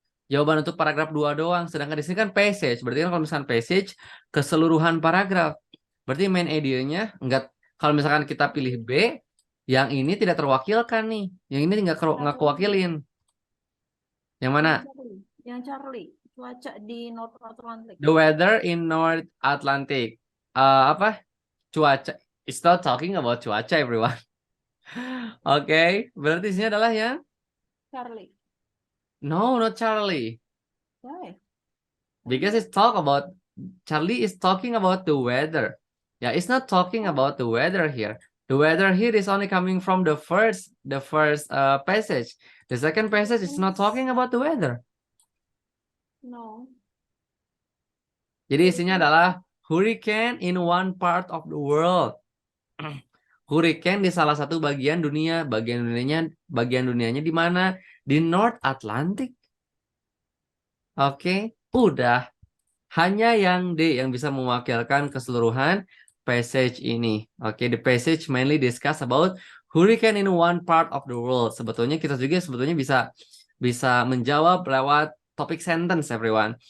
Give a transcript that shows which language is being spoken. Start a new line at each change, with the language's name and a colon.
Indonesian: Jawaban untuk paragraf 2 doang. Sedangkan di sini kan passage. Berarti kan kalau misalkan passage, keseluruhan paragraf. Berarti main idenya, enggak, kalau misalkan kita pilih B, yang ini tidak terwakilkan nih. Yang ini nggak kewakilin. Yang mana? Yang Charlie, cuaca di North Atlantic.
English: The weather in North Atlantic.
Indonesian: Apa? Cuaca.
English: It's not talking about cuaca, everyone.
Indonesian: Oke, berarti isinya adalah yang
English: Charlie. no, not Charlie. Why? Because Charlie is talking about the weather. Yeah, it's not talking about the weather here. The weather here is only coming from the first passage. The second passage is not talking about the weather. No.
Indonesian: Jadi isinya adalah
English: hurricane in one part of the world.
Indonesian: Hurricane di salah satu bagian dunia. Bagian dunianya di mana? Di North Atlantic. Oke, udah. Hanya yang D yang bisa mewakilkan keseluruhan passage ini.
English: Oke, the passage mainly discuss about hurricane in one part of the world.
Indonesian: Sebetulnya kita juga bisa menjawab lewat topik sentence, everyone.